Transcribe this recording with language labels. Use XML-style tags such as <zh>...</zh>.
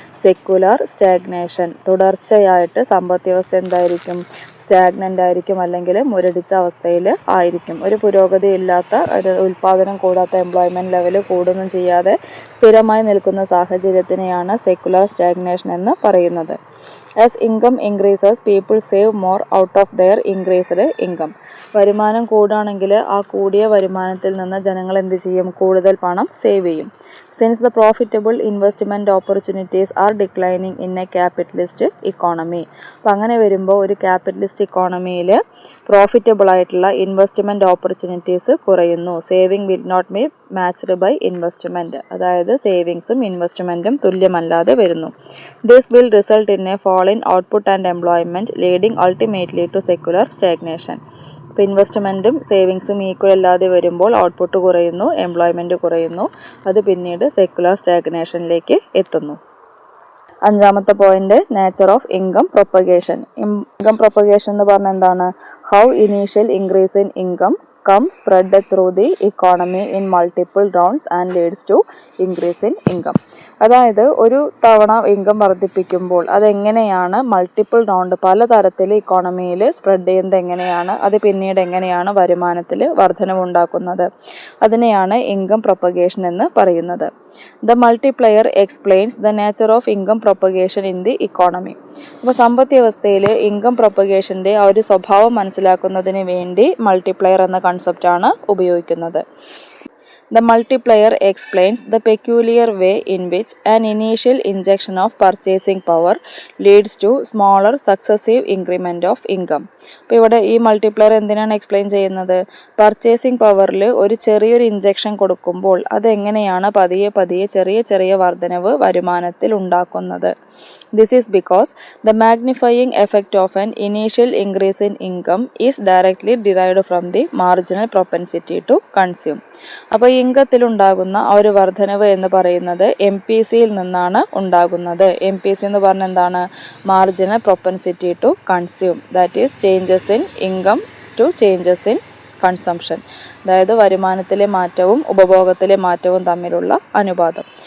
<ml>Secular stagnation. തുടർച്ചയായിട്ട് സമ്പദ് വ്യവസ്ഥ എന്തായിരിക്കും? സ്റ്റാഗ്നൻ്റ് ആയിരിക്കും, അല്ലെങ്കിൽ മുരടിച്ച അവസ്ഥയിൽ ആയിരിക്കും. ഒരു പുരോഗതി ഇല്ലാത്ത, ഒരു ഉൽപ്പാദനം കൂടാത്ത, എംപ്ലോയ്മെൻറ്റ് ലെവൽ കൂടുകയും ചെയ്യാതെ സ്ഥിരമായി നിൽക്കുന്ന സാഹചര്യത്തിനെയാണ് സെക്യുലർ സ്റ്റാഗ്നേഷൻ എന്ന് പറയുന്നത്.</ml> <en>As income increases, people save more out of their increased income.</en> <ml>വരുമാനം കൂടുകയാണെങ്കിൽ ആ കൂടിയ വരുമാനത്തിൽ നിന്ന് ജനങ്ങൾ എന്ത് ചെയ്യും? കൂടുതൽ പണം സേവ് ചെയ്യും.</ml> <en>Since the profitable investment opportunities are declining in a capitalist economy.</en> <ml>അപ്പോൾ അങ്ങനെ വരുമ്പോൾ ഒരു ക്യാപിറ്റലിസ്റ്റ് ഇക്കോണമിയിൽ പ്രോഫിറ്റബിൾ ആയിട്ടുള്ള ഇൻവെസ്റ്റ്മെൻറ്റ് ഓപ്പർച്യൂണിറ്റീസ് കുറയുന്നു.</ml> <en>Saving will not be matched by investment.</en> <ml>അതായത് സേവിങ്സും ഇൻവെസ്റ്റ്മെൻറ്റും തുല്യമല്ലാതെ വരുന്നു.</ml> <en>This will result in a fall in output and employment, leading ultimately to secular stagnation.</en> <ml>ഇപ്പോൾ ഇൻവെസ്റ്റ്മെൻറ്റും സേവിങ്സും equal അല്ലാതെ വരുമ്പോൾ ഔട്ട്പുട്ട് കുറയുന്നു, എംപ്ലോയ്മെൻറ്റ് കുറയുന്നു. അത് പിന്നീട് സെക്യുലർ സ്റ്റാഗ്നേഷനിലേക്ക് എത്തുന്നു. അഞ്ചാമത്തെ point nature of income propagation. Income propagation എന്ന് പറഞ്ഞാൽ എന്താണ്?</ml> <en>How initial increase in income come spread through the economy in multiple rounds and leads to increase in income.</en> <ml>അതായത് ഒരു തവണ ഇൻകം വർദ്ധിപ്പിക്കുമ്പോൾ അതെങ്ങനെയാണ് മൾട്ടിപ്പിൾ റൗണ്ട് പലതരത്തിൽ ഇക്കോണമിയിൽ സ്പ്രെഡ് ചെയ്യുന്നത് എങ്ങനെയാണ്, അത് പിന്നീട് എങ്ങനെയാണ് വരുമാനത്തിൽ വർധനവുണ്ടാക്കുന്നത്, അതിനെയാണ് ഇൻകം പ്രൊപ്പഗേഷൻ എന്ന് പറയുന്നത്.</ml> <en>The multiplier explains the nature of income propagation in the economy.</en> <ml>അപ്പോൾ സമ്പദ് വ്യവസ്ഥയിൽ ഇൻകം പ്രൊപ്പഗേഷൻ്റെ ആ ഒരു സ്വഭാവം മനസ്സിലാക്കുന്നതിന് വേണ്ടി മൾട്ടിപ്ലയർ എന്ന കൺസെപ്റ്റാണ് ഉപയോഗിക്കുന്നത്.</ml> <en>The multiplier explains the peculiar way in which an initial injection of purchasing power leads to smaller successive increment of income.</en> <ml>അപ്പോൾ ഇവിടെ ഈ മൾട്ടിപ്ലയർ എന്തിനാണ് എക്സ്പ്ലെയിൻ ചെയ്യുന്നത്? പർച്ചേസിംഗ് പവറിൽ ഒരു ചെറിയൊരു ഇഞ്ചക്ഷൻ കൊടുക്കുമ്പോൾ അതെങ്ങനെയാണ് പതിയെ പതിയെ ചെറിയ ചെറിയ വർധനവ് വരുമാനത്തിൽ ഉണ്ടാക്കുന്നത്.</ml> <en>This is because the magnifying effect of an initial increase in income is directly derived from the marginal propensity to consume.</en> <ml>അപ്പോൾ ഇൻകത്തിലുണ്ടാകുന്ന ആ ഒരു വർധനവ് എന്ന് പറയുന്നത് MPCയിൽ നിന്നാണ് ഉണ്ടാകുന്നത്. MPC എന്ന് പറഞ്ഞാൽ എന്താണ്?</ml> <en>Marginal propensity to consume, that is changes in income to changes in consumption.</en> <ml>അതായത് വരുമാനത്തിലെ മാറ്റവും ഉപഭോഗത്തിലെ മാറ്റവും തമ്മിലുള്ള അനുപാതം.</ml>